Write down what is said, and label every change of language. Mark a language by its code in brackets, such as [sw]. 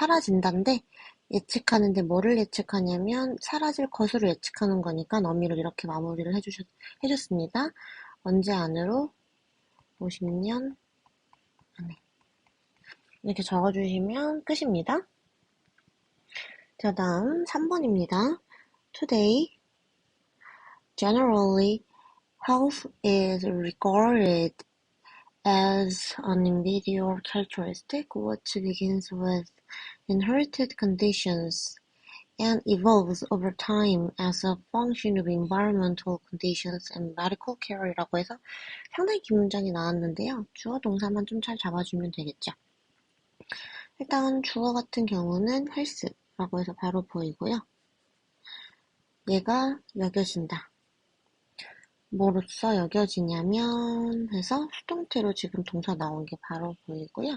[ko] 사라진다인데 예측하는데 뭐를 예측하냐면 사라질 것으로 예측하는 거니까 어미로 이렇게 마무리를 해줬습니다. 언제 안으로? 50년 안에. 이렇게 적어주시면 끝입니다. 자, 다음 3번입니다. [en] Today, generally, health is regarded as an individual characteristic which begins with inherited conditions and evolves over time as a function of environmental conditions and medical care [ko] 이라고 해서 상당히 긴 문장이 나왔는데요. 주어 동사만 좀 잘 잡아주면 되겠죠. 일단 주어 같은 경우는 health라고 해서 바로 보이고요. 얘가 여겨진다. 뭐로써 여겨지냐면 해서 수동태로 지금 동사 나온 게 바로 보이고요.